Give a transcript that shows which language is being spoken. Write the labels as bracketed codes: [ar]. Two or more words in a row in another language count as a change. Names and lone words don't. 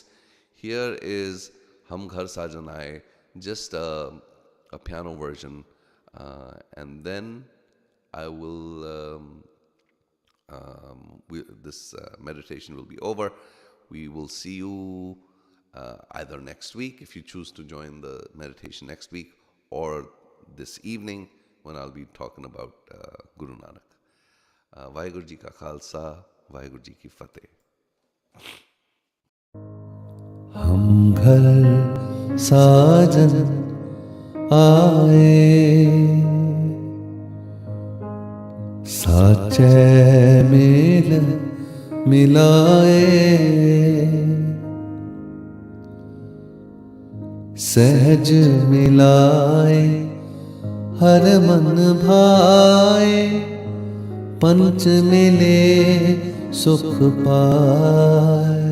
[en] Here is Hum Ghar Sajan Aaye, just a piano version, and then I will. This meditation will be over. We will see you either next week if you choose to join the meditation next week, or this evening when I'll be talking about Guru Nanak. [pa] ਵਾਹਿਗੁਰੂ ਜੀ ਕਾ ਖ਼ਾਲਸਾ, ਵਾਹਿਗੁਰੂ ਜੀ ਕੀ ਫ਼ਤਿਹ. ਹਮ ਘਰ ਸਾਜਨ ਆਏ, ਸਾਚੇ ਮੇਲ ਮਿਲਾਏ, ਸਹਜ ਮਿਲਾਏ ਹਰ ਮਨ ਭਾਏ, ਪੰਚ ਮਿਲੇ ਸੁਖ ਪਾਇਆ,